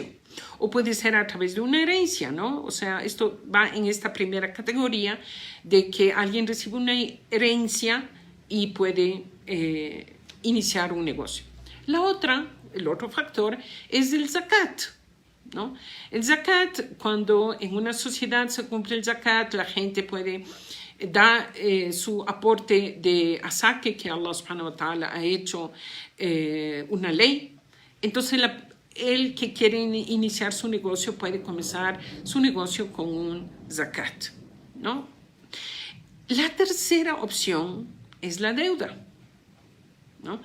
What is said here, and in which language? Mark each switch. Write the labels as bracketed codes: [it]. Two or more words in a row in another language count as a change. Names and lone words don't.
[es] O puede ser a través de una herencia, ¿no? O sea, esto va en esta primera categoría de que alguien recibe una herencia y puede iniciar un negocio. El otro factor es el zakat, ¿no? El zakat, cuando en una sociedad se cumple el zakat, la gente puede dar su aporte de asaque que Allah [ar] سبحانه وتعالى [es] ha hecho una ley. Entonces el que quiere iniciar su negocio puede comenzar su negocio con un zakat, ¿no? La tercera opción es la deuda, ¿no?